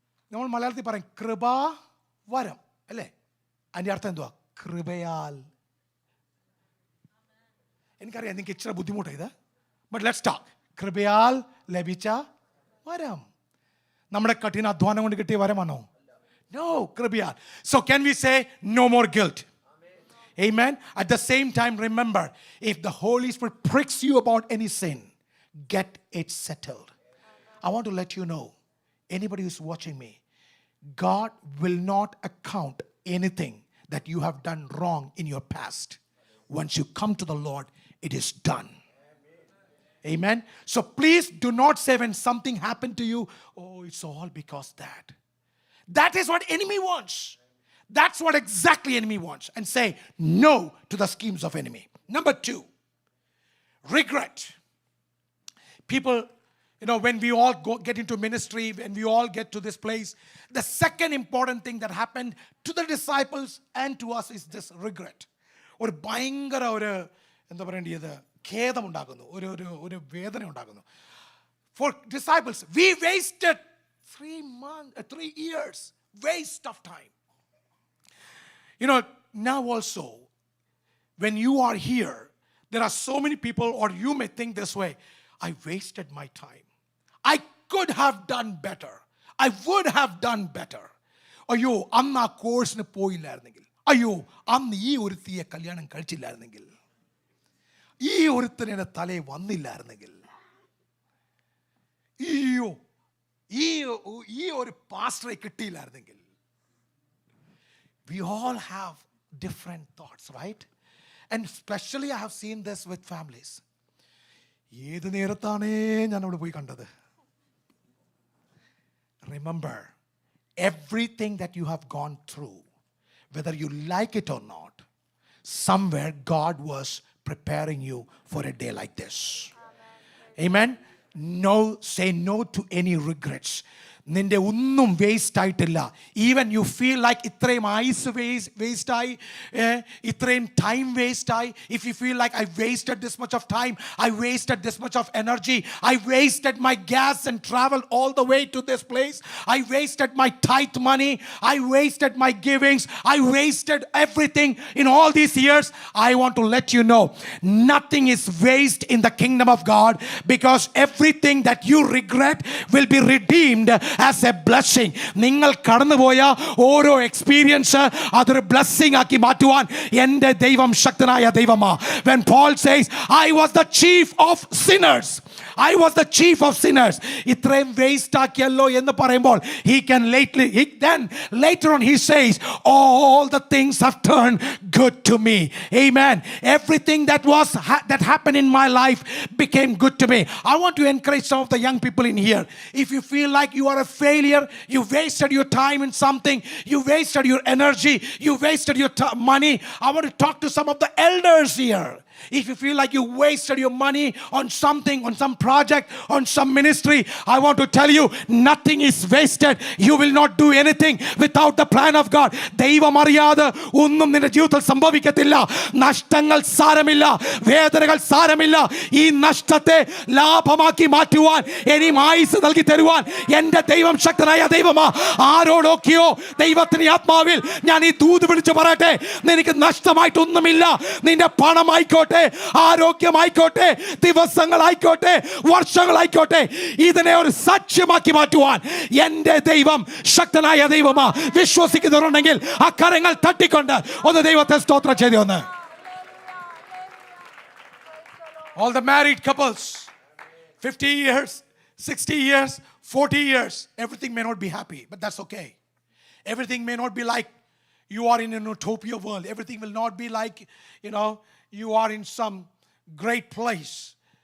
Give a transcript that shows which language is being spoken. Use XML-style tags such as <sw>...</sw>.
<ml>നമ്മൾ മലയാളത്തിൽ പറയും കൃപാ വരം അല്ലേ? അതിൻ്റെ അർത്ഥം എന്തുവാ? കൃപയാൽ. എനിക്കറിയാം നിങ്ങൾക്ക് ഇച്ചിരി ബുദ്ധിമുട്ടാണ് ഇത്,</ml> <en>But let's talk.</en> <ml>കൃപയാൽ ലഭിച്ച വരം നമ്മുടെ കഠിനാധ്വാനം കൊണ്ട് കിട്ടിയ വരമാണോ?</ml> <en>No, കൃപയാൽ. So can we say no more guilt? Amen. At the same time, remember, if the Holy Spirit pricks you about any sin, get it settled. I want to let you know, anybody who's watching me, God will not account anything that you have done wrong in your past. Once you come to the Lord, it is done. Amen. So please do not say when something happened to you, oh, it's all because that. That is what enemy wants. That's what exactly enemy wants. And say no to the schemes of enemy. Number 2, regret. People, when we all get into ministry, when we all get to this place, the second important thing that happened to the disciples and to us is this regret.</en> <ml>ഒരു ഭയങ്കര എന്താ പറയേണ്ടത്, ഖേദമുണ്ടാകുന്നു, ഒരു വേദന ഉണ്ടാകുന്നു.</ml> <en>For disciples, we wasted 3 years, waste of time. Now also, when you are here, there are so many people, or you may think this way, I wasted my time. I could have done better. I would have done better.</en> <ml>അയ്യോ, അന്ന് ആ കോഴ്സിന് പോയില്ലായിരുന്നെങ്കിൽ, അയ്യോ അന്ന് ഈ ഒരുത്തിയെ കല്യാണം കഴിച്ചില്ലായിരുന്നെങ്കിൽ, ഈ ഒരുത്തനെ തലയിൽ വന്നില്ലായിരുന്നെങ്കിൽ, അയ്യോ ഈ ഒരു പാസ്റ്ററെ കിട്ടിയില്ലായിരുന്നെങ്കിൽ,</ml> <en>we all have different thoughts, right? And especially I have seen this with families.</en> <ml>ഏത് നേരത്താണേ ഞാൻ അവിടെ പോയി കണ്ടത്?</ml> <en>Remember, everything that you have gone through, whether you like it or not, somewhere God was preparing you for a day like this. Amen. No, say no to any regrets.</en> <ml>നിന്റെ ഒന്നും waste ആയിട്ടില്ല.</ml> <en>even you feel like</en> <ml>ഇത്രയും ആയുസ് waste ആയി, ഇത്രയും time waste ആയി.</ml> <en>If you feel like I wasted this much of time, I wasted this much of energy, I wasted my gas and travel all the way to this place, I wasted my tithe money, I wasted my givings, I wasted everything in all these years. I want to let you know, nothing is waste in the kingdom of God, because everything that you regret will be redeemed as a blessing.</en> <ml>നിങ്ങൾ കടന്നുപോയ ഓരോ experience അതൊരു blessing ആക്കി മാറ്റുവാൻ എൻ്റെ ദൈവം ശക്തനായ ദൈവമാ.</ml> <en>When Paul says, I was the chief of sinners, I was the chief of sinners,</en> <ml>ഇത്രയും വേസ്റ്റ് ആക്കിയല്ലോ എന്ന് പറയുമ്പോൾ</ml> <en>then later on he says, all the things have turned good to me. Amen. Everything that happened in my life became good to me. I want to encourage some of the young people in here. If you feel like you are a failure, you wasted your time in something, you wasted your energy, you wasted your money, I want to talk to some of the elders here. If you feel like you wasted your money on something, on some project, on some ministry, I want to tell you, nothing is wasted. You will not do anything without the plan of God.</en> <ml>ദൈവം അറിയാതെ ഒന്നും നിന്റെ ജീവിതത്തിൽ സംഭവിക്കത്തില്ല. നഷ്ടങ്ങൾ സാരമില്ല, വേദനകൾ സാരമില്ല. ഈ നഷ്ടത്തെ ലാഭമാക്കി മാറ്റുവാൻ, ഇനിയും ആയുസ് നൽകി തരുവാൻ എൻ്റെ ദൈവം ശക്തനായ ദൈവമാ. ആരോടൊക്കെയോ ദൈവത്തിന്റെ ആത്മാവിൽ ഞാൻ ഈ ദൂത് വിളിച്ചു പറയട്ടെ, നിനക്ക് നഷ്ടമായിട്ടൊന്നുമില്ല. നിന്റെ പണമായിക്കോട്ടെ, ആരോഗ്യമായിക്കോട്ടെ, ദിവസങ്ങളായിക്കോട്ടെ, വർഷങ്ങളായിക്കോട്ടെ, ഇതിനെ ഒരു സാക്ഷ്യമാക്കി മാറ്റുവാൻ എൻ്റെ ദൈവം ശക്തനായ ദൈവമാ. വിശ്വസിക്കുന്നവരുണ്ടെങ്കിൽ ആ കരങ്ങൾ തട്ടിക്കൊണ്ട് ഒന്ന് ദൈവത്തെ സ്തോത്രം ചെയ്തു.</ml> <en>ഒന്ന് all the married couples, 50 years, 60 years, 40 years, everything may not be happy, but that's okay. Everything may not be like you are in an utopia world. Everything will not be like, you are in some great place.</en>